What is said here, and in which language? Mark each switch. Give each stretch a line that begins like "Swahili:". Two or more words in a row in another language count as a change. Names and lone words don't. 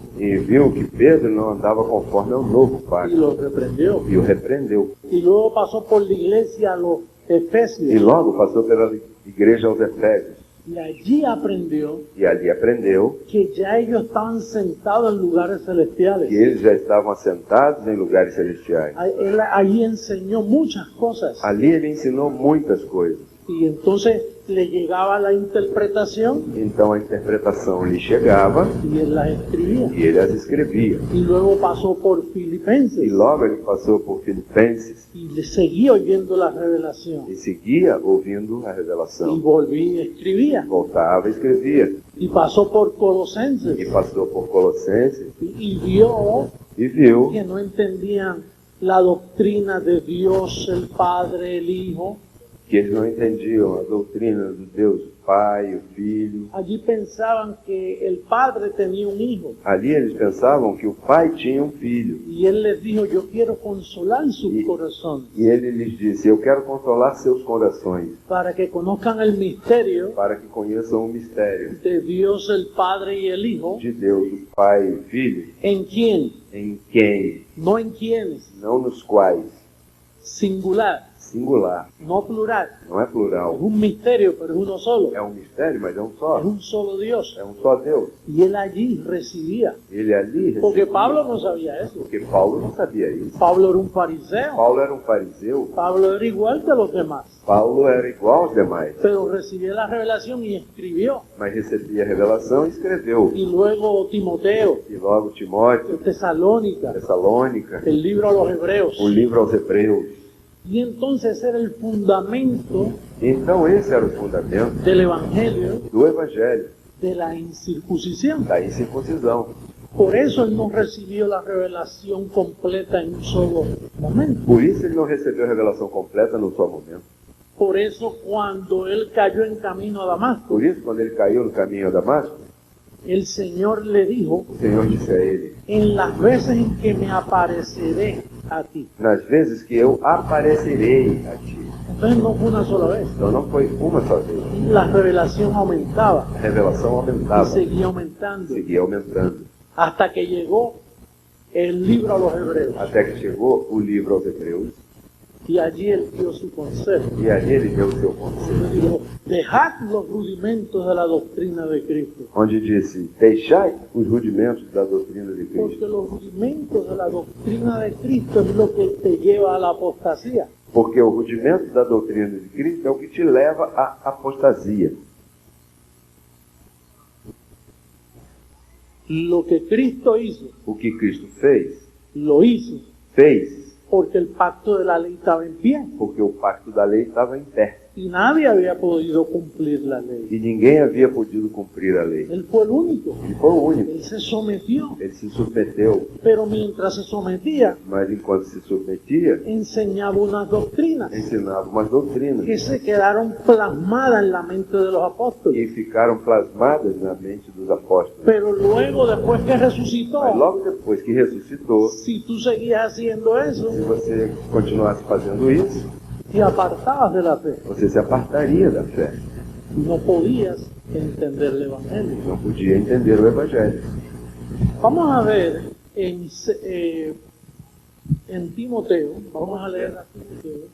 Portuguese: E viu que Pedro não andava conforme ao novo
Spanish: y
Portuguese: pacto.
Spanish: lo reprendió.
Portuguese: E o repreendeu.
Spanish: Y luego pasó por la iglesia a los
Portuguese: E
Spanish: Efesios
Portuguese: logo passou pela igreja aos Efésios.
Spanish: y allí aprendió
Portuguese: E ali aprendeu
Spanish: que ya ellos estaban sentados en lugares celestiales.
Portuguese: que eles já estavam assentados em lugares celestiais.
Spanish: Él allí enseñó muchas cosas
Portuguese: Ali ele ensinou muitas coisas.
Spanish: y entonces le llegaba la interpretación
Portuguese: Então a interpretação lhe chegava
Spanish: y él las escribía.
Portuguese: e ele as escrevia.
Spanish: Y luego pasó por
Portuguese: E Filipenses logo ele passou por Filipenses
Spanish: y le seguía oyendo la revelación
Portuguese: e seguia ouvindo a
Spanish: y
Portuguese: revelação.
Spanish: volvía y escribía.
Portuguese: Voltava e escrevia.
Spanish: Y pasó por Colosenses
Portuguese: E passou por Colossenses
Spanish: y vio
Portuguese: e viu
Spanish: que no entendían la doctrina de Dios, el Padre, el Hijo.
Portuguese: que eles não entendiam a doutrina do Deus, o Pai, o Filho.
Spanish: Allí pensaban que el Padre tenía un hijo
Portuguese: Ali eles pensavam que o Pai tinha um filho.
Spanish: y él les dijo, yo quiero consolar sus corazones
Portuguese: E ele lhes disse, eu quero consolar seus corações,
Spanish: para que conozcan el misterio
Portuguese: para que conheçam o mistério
Spanish: de Dios, el Padre y el Hijo,
Portuguese: de Deus, o Pai e o Filho,
Spanish: en quién,
Portuguese: em quem,
Spanish: no en quiénes,
Portuguese: não nos quais,
Spanish: singular,
Portuguese: singular,
Spanish: no plural.
Portuguese: não é
Spanish: Es
Portuguese: plural.
Spanish: un misterio, pero es uno solo.
Portuguese: É um mistério, mas é um
Spanish: Es
Portuguese: só.
Spanish: un solo Dios.
Portuguese: É um só Deus.
Spanish: Y él allí recibía.
Portuguese: Ele ali
Spanish: Porque
Portuguese: recebia,
Spanish: Pablo no sabía eso.
Portuguese: porque Paulo não sabia isso.
Spanish: Pablo era un fariseo.
Portuguese: Paulo era um fariseu,
Spanish: Pablo era igual que los demás.
Portuguese: Paulo era igual aos demais,
Spanish: Pero recibía la revelación y escribió.
Portuguese: mas recebia a revelação e escreveu.
Spanish: Y luego Timoteo,
Portuguese: E logo Timóteo,
Spanish: Tesalónica,
Portuguese: Tessalônica,
Spanish: el libro a los hebreos.
Portuguese: o livro aos Hebreus.
Spanish: Y entonces era el fundamento
Portuguese: Então esse era o fundamento
Spanish: del evangelio
Portuguese: do Evangelho,
Spanish: de la incircuncisión.
Portuguese: da incircuncisão.
Spanish: Por eso él no recibió la revelación completa en un solo momento.
Portuguese: Por isso ele não recebeu a revelação completa no seu momento.
Spanish: Por eso cuando él cayó en camino a Damasco,
Portuguese: Por isso, quando ele caiu no caminho a Damasco,
Spanish: el Señor le dijo,
Portuguese: o Senhor disse a ele,
Spanish: en las veces en que me apareceré a ti.
Portuguese: nas vezes que eu aparecerei a ti.
Spanish: Entonces no fue una sola vez.
Portuguese: Então não foi uma só vez.
Spanish: La revelación aumentaba
Portuguese: A revelação
Spanish: y
Portuguese: aumentava,
Spanish: seguía aumentando
Portuguese: seguia aumentando,
Spanish: hasta que llegó el libro a los hebreos.
Portuguese: até que chegou o livro aos Hebreus,
Spanish: Y allí él dio su consejo.
Portuguese: e ali ele deu o seu conselho,
Spanish: Él dijo, dejad los rudimentos de la doctrina de Cristo.
Portuguese: onde disse, deixai os rudimentos da doutrina de
Spanish: Porque
Portuguese: Cristo,
Spanish: los rudimentos de la doctrina de Cristo es lo que te lleva a la apostasía.
Portuguese: porque o rudimento da doutrina de Cristo é o que te leva à apostasia.
Spanish: Lo que Cristo hizo,
Portuguese: O que Cristo fez
Spanish: porque el pacto de la ley estaba en pie
Portuguese: porque o pacto da lei estava em pé
Spanish: y nadie había podido cumplir la ley.
Portuguese: e ninguém havia podido cumprir a lei.
Spanish: Él fue el único.
Portuguese: Ele foi o único.
Spanish: Él se sometió.
Portuguese: Ele se submeteu,
Spanish: Pero mientras se sometía,
Portuguese: mas enquanto se submetia,
Spanish: enseñaba unas doctrinas
Portuguese: ensinava umas doutrinas
Spanish: que se quedaron plasmadas en la mente de los
Portuguese: e
Spanish: apóstoles.
Portuguese: ficaram plasmadas na mente dos apóstolos.
Spanish: Pero luego, después que resucitó,
Portuguese: Mas logo depois que ressuscitou,
Spanish: si tú seguías haciendo eso,
Portuguese: se você continuasse fazendo isso,
Spanish: te apartabas de la fe.
Portuguese: você se apartaria da fé.
Spanish: No podías entender el Evangelio.
Portuguese: Não podia entender o Evangelho.
Spanish: Vamos a ver en Timoteo, vamos a leer a Timoteo,